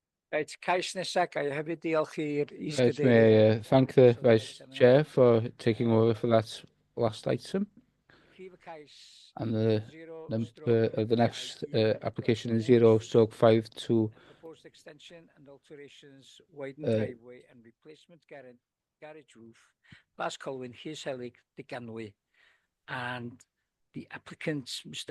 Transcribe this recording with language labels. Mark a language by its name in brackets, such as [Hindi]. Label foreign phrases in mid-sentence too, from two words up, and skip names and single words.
[Welsh] Reit, cais nesa, ga i hefyd diolch i'r [English] Right, [Welsh] is-gadeirydd. [English] may I thank the Vice Chair for taking over for that last item. [Welsh] Prif y cais [English] And the 0 number of the next application is 0/52. proposed extension and alterations, widen Uh, driveway and replacement garage roof, Plas Colwyn, Hys Helig, Diganwy. And the applicant, Mr.